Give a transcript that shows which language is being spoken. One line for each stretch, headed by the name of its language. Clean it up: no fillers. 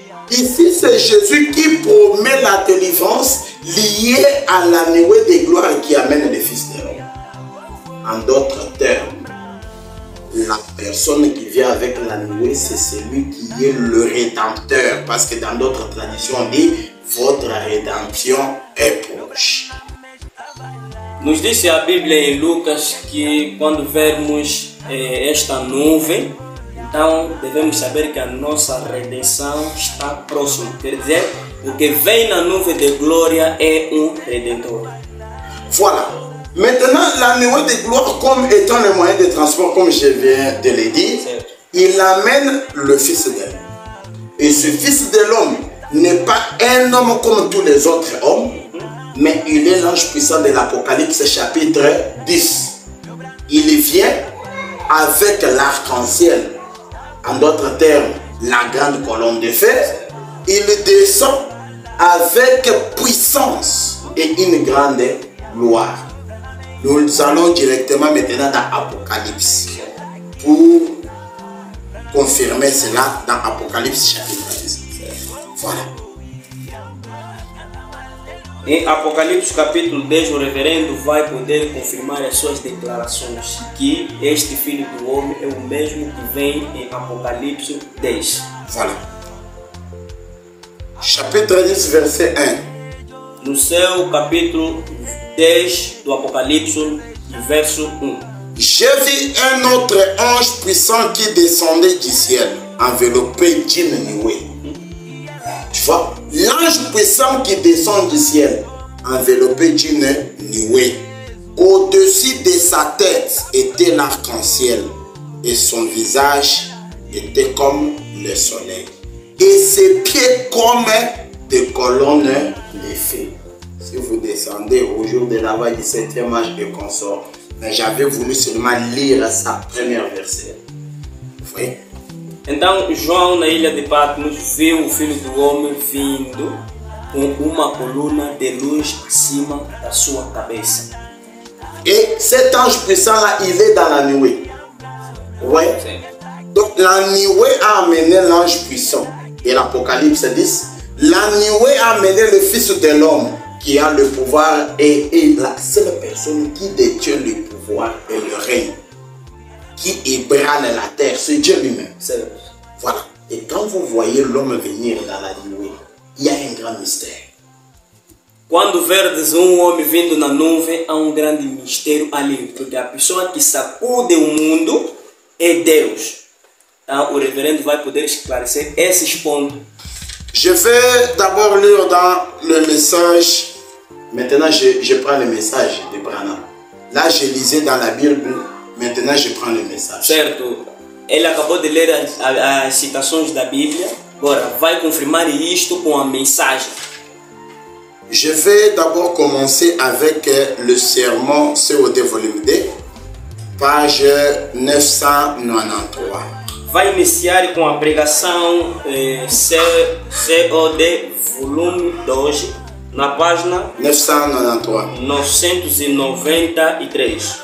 French: Ici, c'est Jésus qui promet la délivrance liée à la nuée de gloire qui amène le Fils de l'homme. En d'autres termes, la personne qui vient avec la nuée, c'est celui qui est le rédempteur. Parce que dans d'autres traditions, on dit votre rédemption est proche.
Portuguese: Nos disse a Bíblia em Lucas que quando vermos esta nuvem, então devemos saber que a nossa redenção está próxima. Quer dizer, o que vem na nuvem de glória é Redentor.
French: Voilà. Maintenant, la nuée de gloire, comme étant le moyen de transport, comme je viens de le dire, il amène le Fils de l'homme. Et ce Fils de l'homme n'est pas un homme comme tous les autres hommes, mais il est l'ange puissant de l'Apocalypse chapitre 10. Il vient avec l'arc-en-ciel, en d'autres termes, la grande colonne de feu. Il descend avec puissance et une grande gloire. Nous allons directement maintenant dans Apocalypse pour confirmer cela dans Apocalypse chapitre 10. Voilà.
Portuguese: Em Apocalipse capítulo 10, o reverendo vai poder confirmar as suas declarações que este Filho do Homem é o mesmo que vem em Apocalipse 10.
French: Voilà. Chapitre 10, verset 1.
Portuguese: No seu capítulo 10 do Apocalipse, verso 1.
French: J'ai vu un autre ange puissant qui descendait du ciel, enveloppé d'une nuée. Tu vois, l'ange puissant qui descend du ciel, enveloppé d'une nuée. Au-dessus de sa tête était l'arc-en-ciel, et son visage était comme le soleil, et ses pieds comme des colonnes de feu. Si vous descendez au jour de la veille du 7e âge et consort, mais j'avais voulu seulement lire sa première verset. Vous voyez?
Portuguese: Então João na ilha de Patmos viu o Filho do Homem vindo com uma coluna de luz acima da sua cabeça.
French: Et cet ange puissant là, il est dans la nuée. Ouais. Donc la nuée a amené l'ange puissant. Et l'Apocalypse 10, la nuée a amené le Fils de l'homme qui a le pouvoir et la seule personne qui détient le pouvoir et le règne, qui ébranle la terre, c'est Dieu lui-même. Voilà. Et quand vous voyez l'homme venir dans la nuée, il y a un grand mystère.
Portuguese: Quando verdes homem vindo na nuvem, há grande mistério ali, porque a pessoa que sacude o mundo é Deus. Então o reverendo vai poder esclarecer esses pontos.
French: Je vais d'abord lire dans le message. Maintenant, je prends le message de Branham. Là, je lisais dans la Bible. Maintenant, je prends le message.
Portuguese: Certo. Ele acabou de ler as citações da Bíblia. Agora, vai confirmar isto com a mensagem.
French: Je vais d'abord commencer avec le sermon COD volume 2, page 993.
Portuguese: Vai iniciar com a pregação COD volume 2, na página 993.